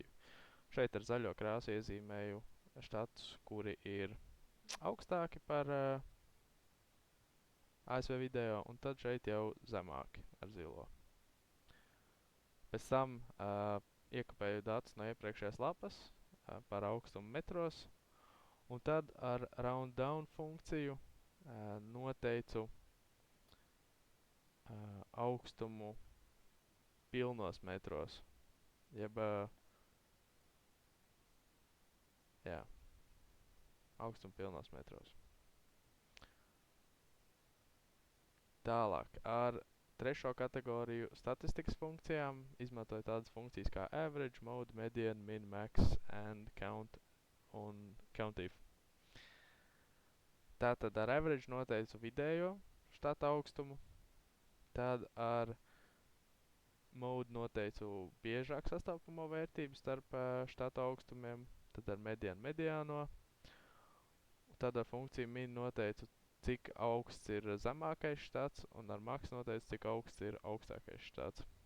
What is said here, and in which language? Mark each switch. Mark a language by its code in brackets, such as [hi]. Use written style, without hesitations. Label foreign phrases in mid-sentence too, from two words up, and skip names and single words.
[lv] Šeit ar zaļo krāsu iezīmēju štatus, kuri ir augstāki par ASV vidējo, un tad šeit jau zemāki ar zilo. Pēc tam iekopēju datus no iepriekšējās lapas par augstumu metros, un tad ar [en] round down [lv] funkciju noteicu augstumu pilnos metros, jeb augstumu pilnos metros. Tālāk ar trešo kategoriju statistikas funkcijām izmantoju tādas funkcijas kā [en] average, mode, median, min, max and count [lv] un countif. Tātad ar average noteicu vidējo štata augstumu, tad ar mode noteicu biežāk sastāvamo vērtību starp štata augstumiem, tad ar median mediāno, tad ar funkciju min noteicu, cik augsts ir zemākais štats, un ar max noteicu, cik augsts ir augstākais štats.